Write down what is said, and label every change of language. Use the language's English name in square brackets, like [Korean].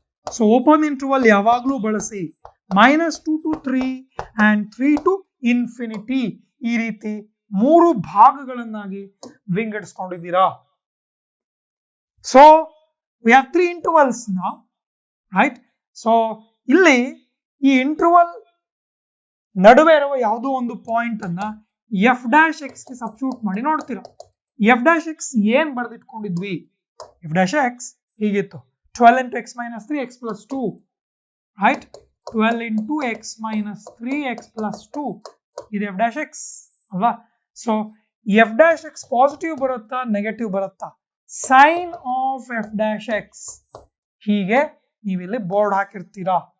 [Kannada] So open interval ಯಾವಾಗಲೂ ಬಳಸಿ. Minus 2 to 3 and 3 to infinity ಈ ರೀತಿ 3 ಭಾಗಗಳನ್ನಾಗಿ ವಿಂಗಡಿಸ್ಕೊಂಡಿದ್ದೀರಾ. [English] So we have 3 intervals now. Right? [Kannada] So ಇಲ್ಲಿ ಈ ಇಂಟರ್ವಲ್ ನಡುವೆ ಇರುವ ಯಾವುದೋ ಒಂದು ಪಾಯಿಂಟ್ ಅನ್ನ ಎಫ್ ಡ್ಯಾಶ್ ಎಕ್ಸ್ ಗೆ ಸಬ್ಸ್ಟಿಟ್ಯೂಟ್ ಮಾಡಿ ನೋಡ್ತೀರಾ. ಎಫ್ ಡ್ಯಾಶ್ ಎಕ್ಸ್ ಏನ್ ಬರೆದಿಟ್ಕೊಂಡಿದ್ವಿ? [English] F dash x ಹೀಗಿತ್ತು, 12 into x minus 3 x plus 2. Right? 12 into x minus 3 x plus 2 ಇದು f dash x ಅಲ್ವಾ? So f dash x positive ಬರುತ್ತಾ negative ಬರುತ್ತಾ? Sign of f dash x [Kannada] ಹೀಗೆ ನೀವಿಲ್ಲಿ board ಹಾಕಿರ್ತೀರಾ.